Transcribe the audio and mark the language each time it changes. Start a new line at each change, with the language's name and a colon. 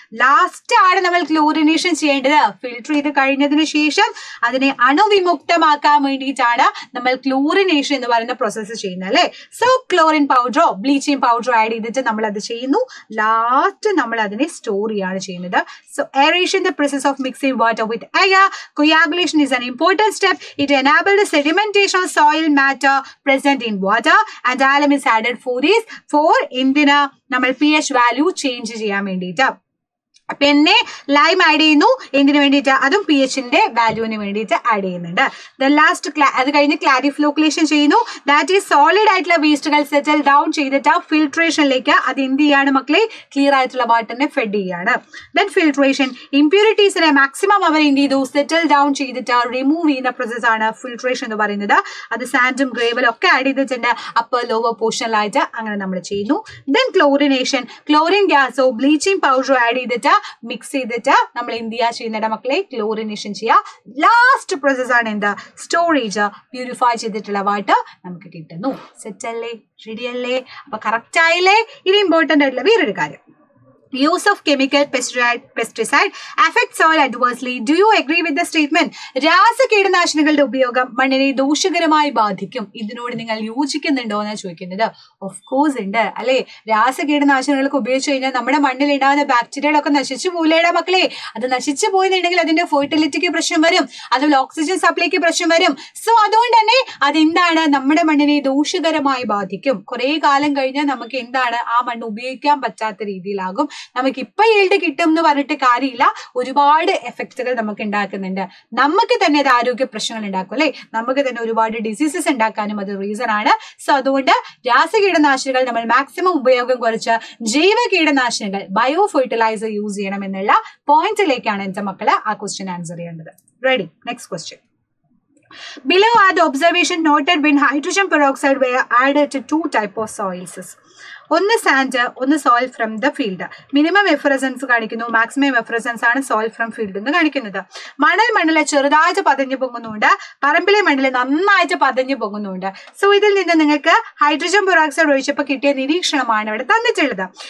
Malayalam: Last ആണ് നമ്മൾ chlorination ചെയ്യേണ്ടത്. ഫിൽട്ടർ ചെയ്ത് കഴിഞ്ഞതിന് ശേഷം അതിനെ അണുവിമുക്തമാക്കാൻ വേണ്ടിയിട്ടാണ് നമ്മൾ ക്ലോറിനേഷൻ എന്ന് പറയുന്ന പ്രോസസ്സ് ചെയ്യുന്നത് അല്ലെ. സോ ക്ലോറിൻ പൗഡറോ ബ്ലീച്ചിങ് പൗഡറോ ആഡ് ചെയ്തിട്ട് നമ്മൾ അത് ചെയ്യുന്നു. ലാസ്റ്റ് നമ്മൾ അതിനെ സ്റ്റോർ ചെയ്യാണ് ചെയ്യുന്നത്.
English: So aeration, the process of mixing water with air. Coagulation is an important step. It enables the sedimentation of soil matter present in water, and alum is added for
Malayalam: എന്തിനാ, നമ്മൾ pH value change ചെയ്യാൻ വേണ്ടിയിട്ട്. പിന്നെ lime add ചെയ്യുന്നു, എന്തിനു വേണ്ടിയിട്ട്, അതും P എച്ചിന്റെ വാല്യൂവിന് വേണ്ടിയിട്ട് ആഡ് ചെയ്യുന്നുണ്ട്. ലാസ്റ്റ് അത് കഴിഞ്ഞ് ക്ലാരിഫ്ലോക്കുലേഷൻ ചെയ്യുന്നു.
English: that is
Malayalam: സോളിഡ് ആയിട്ടുള്ള വേസ്റ്റുകൾ സെറ്റിൽ ഡൗൺ ചെയ്തിട്ട് ഫിൽട്രേഷനിലേക്ക് അത് എന്ത് ചെയ്യാണ് മക്കളെ, ക്ലിയർ ആയിട്ടുള്ള വാട്ടറിനെ ഫെഡ് ചെയ്യാണ്. ദെൻ ഫിൽട്രേഷൻ, ഇംപ്യൂരിറ്റീസിനെ മാക്സിമം അവർ എന്ത് ചെയ്തു, സെറ്റിൽ ഡൗൺ ചെയ്തിട്ട് റിമൂവ് ചെയ്യുന്ന പ്രോസസ് ആണ് ഫിൽട്രേഷൻ എന്ന് പറയുന്നത്. അത് സാൻഡും ഗ്രേവലും ഒക്കെ ആഡ് ചെയ്തിട്ടുണ്ട് അപ്പർ ലോവർ പോർഷനിലായിട്ട്, അങ്ങനെ നമ്മൾ ചെയ്യുന്നു. Then chlorination, chlorine ഗ്യാസോ bleaching പൗഡറോ add ചെയ്തിട്ട് മിക്സ് ചെയ്തിട്ട് നമ്മൾ എന്ത് ചെയ്യാ ചെയ്യുന്നുണ്ട് മക്കളെ, ക്ലോറിനേഷൻ ചെയ്യുക. ലാസ്റ്റ് പ്രോസസ് ആണ് എന്താ, സ്റ്റോറേജ്. പ്യൂരിഫൈ ചെയ്തിട്ടുള്ള വാട്ടർ നമുക്ക് കിട്ടുന്നു. സെറ്റ് അല്ലേ, റെഡി അല്ലേ? അപ്പൊ കറക്റ്റ് ആയില്ലേ? ഇനി ഇമ്പോർട്ടന്റ് ആയിട്ടുള്ള വേറൊരു കാര്യം,
English: use of chemical pesticide affects soil adversely. Do you agree with the statement?
Malayalam: രാസകീടനാശിനികളുടെ ഉപയോഗം മണ്ണിനെ ദോഷകരമായി ബാധിക്കും. ഇതിനോട് നിങ്ങൾ യോജിക്കുന്നുണ്ടോ എന്നാണ് ചോദിക്കുന്നത്.
English: of course
Malayalam: ഉണ്ട് അല്ലെ. രാസകീടനാശിനികളൊക്കെ ഉപയോഗിച്ച് കഴിഞ്ഞാൽ നമ്മുടെ മണ്ണിൽ ഉണ്ടാകുന്ന ബാക്ടീരിയകളൊക്കെ നശിച്ചു പോലെയുടെ മക്കളെ. അത് നശിച്ചു പോയെന്നുണ്ടെങ്കിൽ അതിന്റെ ഫെർട്ടിലിറ്റിക്ക് പ്രശ്നം വരും, അതുപോലെ ഓക്സിജൻ സപ്ലൈക്ക് പ്രശ്നം വരും. സോ അതുകൊണ്ട് തന്നെ അതെന്താണ്, നമ്മുടെ മണ്ണിനെ ദോഷകരമായി ബാധിക്കും. കുറെ കാലം കഴിഞ്ഞാൽ നമുക്ക് എന്താണ്, ആ മണ്ണ് ഉപയോഗിക്കാൻ പറ്റാത്ത രീതിയിലാകും. നമുക്ക് ഇപ്പൊ ഈൽഡ് കിട്ടും എന്ന് പറഞ്ഞിട്ട് കാര്യമില്ല, ഒരുപാട് എഫക്റ്റുകൾ നമുക്ക് ഉണ്ടാക്കുന്നുണ്ട്. നമുക്ക് തന്നെ അത് ആരോഗ്യ പ്രശ്നങ്ങൾ ഉണ്ടാക്കും അല്ലെ, നമുക്ക് തന്നെ ഒരുപാട് ഡിസീസസ് ഉണ്ടാക്കാനും അത് റീസൺ ആണ്. സോ അതുകൊണ്ട് രാസകീടനാശിനികൾ നമ്മൾ മാക്സിമം ഉപയോഗം കുറച്ച് ജൈവ കീടനാശിനികൾ ബയോ ഫെർട്ടിലൈസർ യൂസ് ചെയ്യണം എന്നുള്ള പോയിന്റിലേക്കാണ് എന്റെ മക്കള് ആ ക്വസ്റ്റ്യൻ ആൻസർ ചെയ്യേണ്ടത്. Ready, next question.
English: Below are the observation noted when hydrogen peroxide were added to two type of soils.
Malayalam: ഒന്ന്
English: Sand, ഒന്ന് soil from the field.
Malayalam: Minimum എഫറസൻസ് കാണിക്കുന്നു, മാക്സിമം എഫറസൻസ് ആണ്
English: soil from field
Malayalam: എന്ന് കാണിക്കുന്നത്. മണ്ണിലെ ചെറുതായിട്ട് പതഞ്ഞു പൊങ്ങുന്നുണ്ട്, പറമ്പിലെ മണ്ണിൽ നന്നായിട്ട് പതഞ്ഞു പൊങ്ങുന്നുണ്ട്. സോ ഇതിൽ നിന്ന് നിങ്ങൾക്ക് ഹൈഡ്രജൻ പെറോക്സൈഡ് ഒഴിച്ചപ്പോൾ കിട്ടിയ നിരീക്ഷണമാണ് ഇവിടെ തന്നിട്ടുള്ളത്.